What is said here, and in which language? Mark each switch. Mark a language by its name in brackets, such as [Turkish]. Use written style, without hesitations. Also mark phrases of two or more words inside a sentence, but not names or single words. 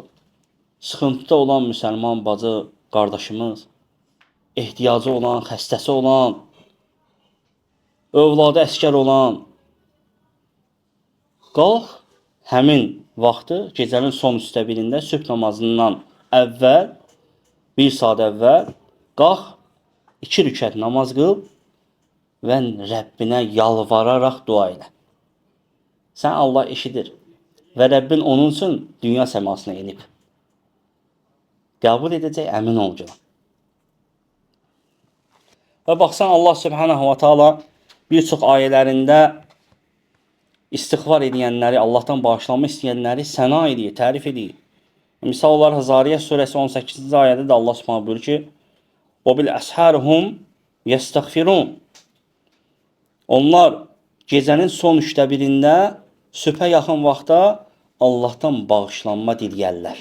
[Azerbaijani] Sıxıntıda olan müsəlman bacı, qardaşımız, ehtiyacı olan, xəstəsi olan, övladı əskər olan, qalx, həmin vaxtı gecənin son 1/3-də sübh namazından əvvəl, 1 saat əvvəl, qalx, 2 rükət namaz qıl və Rəbbinə yalvararaq dua elə. Sən Allah eşidir və Rəbbin onun üçün dünya səmasına enib. Qəbul edəcək, əmin ol ki. Və baxsan, [Arabic] الله سبحانه وتعالى [Azerbaijani] bir çox ayələrində istiğfar edənləri, Allahdan bağışlanma istəyənləri səna edir, tərif edir. Misal olaraq Zariyyə surəsi 18-ci ayədə də [Arabic] الله سبحانه [Azerbaijani] buyurur ki, [Arabic] "وبالأسحار هم يستغفرون." [Azerbaijani] Onlar gecənin son 1/3-də sübhə yaxın vaxtda Allahdan bağışlanma diləyərlər.